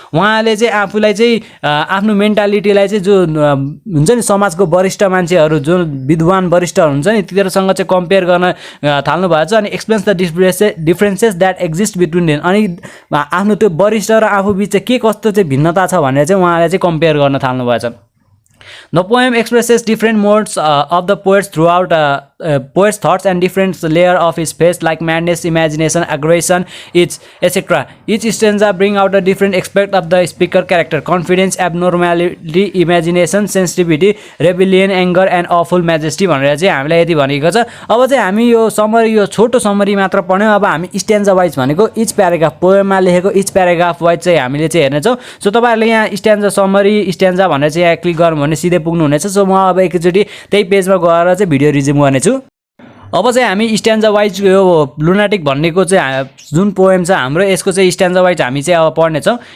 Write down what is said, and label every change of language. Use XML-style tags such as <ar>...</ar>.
<ne>उहाँले चाहिँ आफूलाई चाहिँ आफ्नो मेन्टालिटीलाई चाहिँ जो हुन्छ नि समाजको वरिष्ठ मान्छेहरू, जो विद्वान वरिष्ठहरू हुन्छ नि तिनीहरूसँग चाहिँ कम्पेयर गर्न थाल्नु भएको छ। अनि</ne> <en>Explains the differences that exist between them.</en> <ne>अनि आफ्नो त्यो वरिष्ठ र आफू बिच चाहिँ के कस्तो चाहिँ भिन्नता छ भनेर चाहिँ उहाँले चाहिँ कम्पेयर गर्न थाल्नु भएको छ।</ne> <en>The poem expresses different modes of the poet's throughout poet's thoughts and different layer of his face like madness, imagination, aggression, etc. Each stanza bring out a different aspect of the speaker character: confidence, abnormality, imagination, sensitivity, rebellion, anger and awful majesty</en> <ne>भनेर चाहिँ हामीलाई यति भनेको छ। अब चाहिँ हामी यो समरी, यो छोटो समरी मात्र पढ्यौं। अब हामी स्ट्यान्जा वाइज भनेको इच प्याराग्राफ, पोएममा लेखेको इच प्याराग्राफ वाइज चाहिँ हामीले चाहिँ हेर्नेछौँ। सो तपाईहरुले यहाँ स्ट्यान्जा समरी, स्ट्यान्जा भनेर चाहिँ यहाँ क्लिक गर्नु भने सिधै पुग्नु हुनेछ। सो म अब एकैचोटी त्यही पेजमा गएर चाहिँ भिडियो रिज्युम गर्नेछु। अब चाहिँ हामी स्ट्यान्जा वाइज यो लुनाटिक भन्नेको चाहिँ जुन पोएम छ हाम्रो, यसको चाहिँ स्ट्यान्जा वाइज हामी चाहिँ अब पढ्नेछौँ।</ne>